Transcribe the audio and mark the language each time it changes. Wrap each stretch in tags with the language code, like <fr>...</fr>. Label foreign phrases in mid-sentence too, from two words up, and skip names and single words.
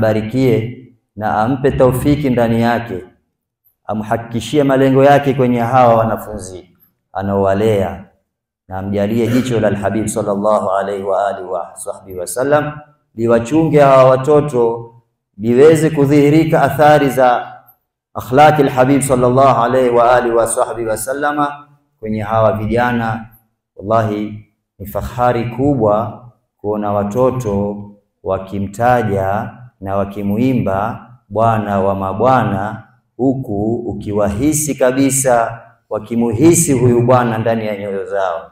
<sw>mbarikie na ampe taufiki ndani yake, amhakikishie malengo yake kwenye hawa wanafunzi anaowalea, na amjalie jicho la al-Habib</sw> <ar>صلى الله عليه وعلى آله وصحبه وسلم</ar> <sw>liwachunge hawa watoto, liweze kudhihirika athari za akhlaqi al-Habib</sw> <ar>صلى الله عليه وعلى آله وصحبه وسلم</ar> <sw>kwenye hawa vijana. Wallahi ni fahari kubwa kuona watoto wakimtaja na wakimuimba bwana wa mabwana, huku ukiwahisi kabisa wakimuhisi huyu bwana ndani ya nyoyo zao.</sw>